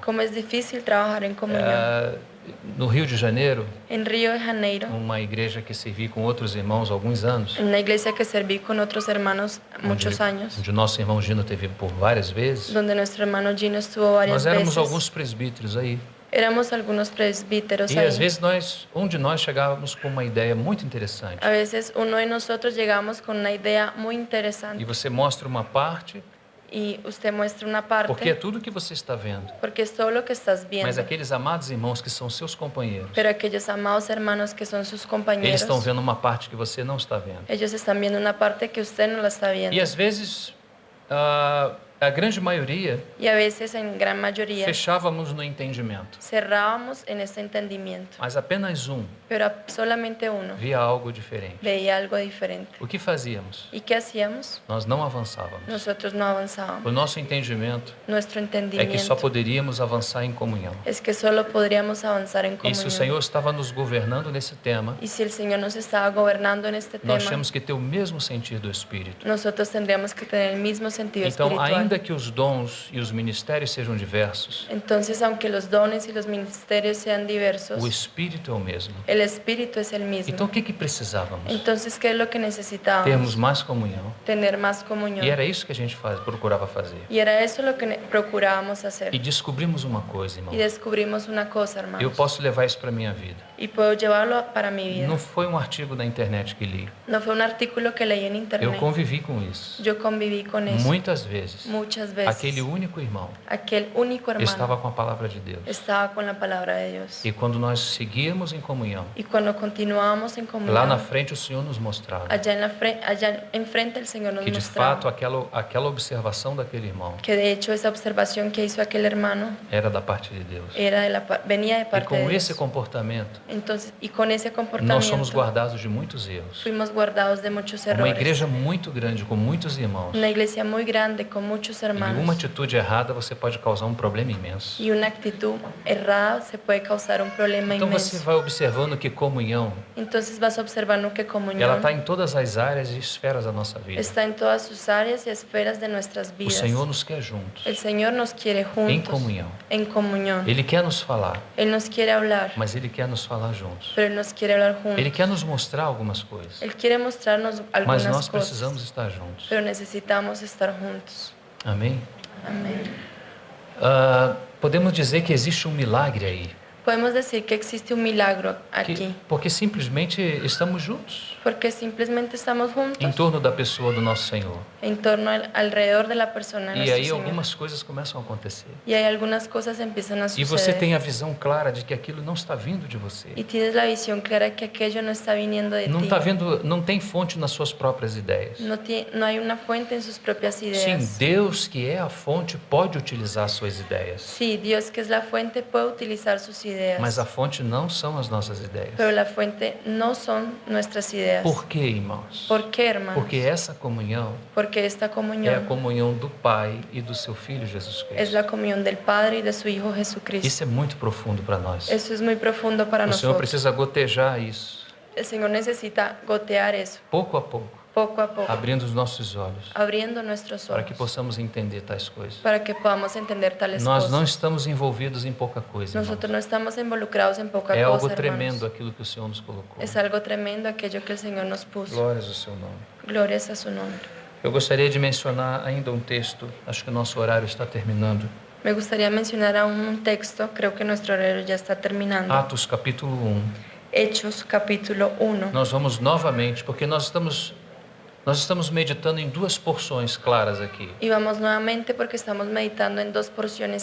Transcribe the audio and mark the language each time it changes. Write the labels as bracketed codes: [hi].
[es] ¿Cómo es difícil trabajar en comunión? [pt] No Rio de Janeiro, [es] En Río de Janeiro, [pt] uma igreja que servi com outros irmãos há alguns anos, [es] en una iglesia que serví con otros hermanos muchos años, [pt] onde nosso irmão Gino teve por várias vezes, [es] donde nuestro hermano Gino estuvo varias [pt] nós éramos [es] veces. [pt] alguns presbíteros aí. [es] Éramos algunos presbíteros [pt] E [es] ahí. [pt] às vezes um de nós chegávamos com uma ideia muito interessante. [es] A veces uno de nosotros llegamos con una idea muy [pt] E [es] interesante [pt] você mostra uma parte, [es] y usted muestra una parte [pt] porque é tudo que você está vendo. [es] porque es todo lo que estás viendo. [pt] Mas aqueles amados irmãos que são seus companheiros, [es] Pero aquellos amados hermanos que son sus [pt] eles [es] compañeros, [pt] estão vendo uma parte que você não está vendo. [es] ellos están viendo una parte que usted no la está viendo. [pt] E às vezes, a grande maioria, [es] Y a veces, en gran mayoría, [pt] fechávamos no entendimento. [es] cerrábamos en este entendimiento. [pt] Mas apenas [es] Pero solamente uno [pt] via algo diferente. [es] veía algo diferente. [pt] O que fazíamos? [es] ¿Y qué hacíamos? [pt] Nós não avançávamos. [es] Nosotros no avanzábamos. [pt] O nosso entendimento [es] Nuestro [pt] é que [es] entendimiento [pt] só poderíamos avançar em comunhão. [es] es que solo podríamos avanzar en [pt] E se o [es] comunión. [pt] Senhor estava nos governando nesse tema, [es] Y si el Señor nos estaba gobernando en este [pt] nós [es] tema, [pt] temos que ter o mesmo sentir do Espírito. [es] nosotros tendríamos que tener el mismo sentido [pt] Então, [es] espiritual. [pt] ainda que os dons e os ministérios sejam diversos, [es] Entonces, aunque los dones y los ministerios sean diversos, [pt] o Espírito é o mesmo. [es] el Espíritu es el mismo. [pt] Então, o que precisávamos? [es] Entonces, ¿qué es lo que necesitábamos? [pt] Termos mais comunhão. [es] Tener más comunión. [pt] E era isso que a gente procurava fazer. [es] Y era eso lo que procurábamos hacer. [pt] E descobrimos uma coisa, irmão. [es] Y descubrimos una cosa, hermanos. [pt] Eu posso levar isso para minha vida. [es] Y puedo llevarlo para mi vida. [pt] Não foi um artigo da internet que li. [es] No fue un artículo que leí en [pt] Eu [es] internet. [pt] convivi com isso. [es] Yo conviví con eso [pt] Muitas vezes. [es] muchas veces [pt] aquele único irmão [es] aquel único hermano [pt] estava com a palavra de Deus. [es] estaba con la palabra de Dios. [pt] E quando nós seguíamos em comunhão, [es] Y cuando continuábamos en comunión, [pt] lá na frente o Senhor nos mostrava [es] allá enfrente el Señor nos [pt] que de [es] mostraba [pt] fato aquela observação daquele irmão [es] que de hecho esa observación que hizo aquel hermano [pt] era da parte de Deus. [es] venía de [pt] E [es] parte de [pt] com [es] Dios. [pt] esse comportamento, [es] Entonces, y con ese [pt] nós [es] comportamiento [pt] somos guardados de muitos erros. [es] fuimos guardados de muchos [pt] Uma [es] errores. [pt] igreja muito grande, com muitos irmãos, [es] Una iglesia muy grande con muchos [pt] e uma [es] hermanos. [pt] atitude errada você pode causar um problema imenso. [es] Y una actitud errada se puede causar un problema [pt] Então você [es] inmenso. [pt] vai observando que comunhão, [es] Entonces vas observando que [pt] ela [es] comunión [pt] está em todas as áreas e esferas da nossa vida. [es] está en todas sus áreas y esferas de nuestras [pt] O [es] vidas. [pt] Senhor nos quer juntos, [es] El Señor nos quiere [pt] em [es] juntos, [pt] comunhão. [es] en comunión. [pt] Ele quer nos falar, [es] Él nos quiere hablar, [pt] mas Ele quer nos falar juntos. [es] pero Él nos quiere hablar [pt] Ele [es] juntos. [pt] quer nos mostrar algumas coisas, [es] Él quiere mostrarnos [pt] mas [es] algunas [pt] nós [es] cosas, [pt] precisamos estar juntos. [es] pero necesitamos estar juntos. [pt] Amém? [es] Amén. [pt] Podemos dizer que existe um milagre aí, [es] Podemos decir que existe un milagro aquí, [pt] porque simplesmente estamos juntos [es] porque simplemente estamos [pt] em [es] juntos [pt] torno da pessoa do nosso Senhor. [es] en torno alrededor de la persona de [pt] E [es] nuestro [pt] aí [es] Señor. [pt] algumas coisas começam a acontecer. [es] Y hay algunas cosas empiezan a [pt] E você [es] suceder. [pt] tem a visão clara de que aquilo não está vindo de você. [es] Y tienes la visión clara que aquello no está viniendo de [pt] Não [es] ti. [pt] está vendo, não tem fonte nas suas próprias ideias. [es] No hay una fuente en sus propias [pt] Sim, [es] ideas. [pt] Deus que é a fonte pode utilizar suas ideias, [es] Sí, Dios que es la fuente puede utilizar sus ideas. [pt] mas a fonte não são as nossas ideias. [es] Pero la fuente no son nuestras ideas. [pt] Por quê, irmãos? [es] ¿Por qué, hermanos? [pt] Porque essa comunhão [es] Porque esta [pt] é a [es] comunión [pt] comunhão do Pai e do seu Filho Jesus [es] es Cristo. la comunión del Padre y de su Hijo Jesucristo. [pt] Isso é muito profundo para nós. [es] Eso es muy profundo para [pt] O Senhor [es] nosotros. [pt] precisa gotejar isso, [es] El Señor necesita gotear eso, [pt] pouco a pouco, [es] poco a poco, [pt] abrindo os nossos olhos, [es] abriendo nuestros [pt] para que [es] ojos, [pt] possamos entender tais coisas. [es] para que podamos entender tales [pt] Nós não [es] cosas. [pt] estamos envolvidos em pouca coisa, irmãos. [es] Nosotros no estamos involucrados en poca [pt] É algo [es] cosa, [pt] tremendo [es] hermanos. [pt] aquilo que o Senhor nos colocou. [es] Es algo tremendo aquello que el Señor nos puso. [pt] Glórias ao seu nome. [es] Glorias a su nombre. [pt] Eu gostaria de mencionar ainda um texto, acho que o nosso horário está terminando. [es] Me gustaría mencionar aún un texto, creo que nuestro horario ya está terminando. [pt] Atos capítulo 1. [es] Hechos capítulo 1. [pt] Nós vamos novamente, porque nós estamos meditando em duas porções claras aqui. [es] Y vamos nuevamente porque estamos meditando en dos porciones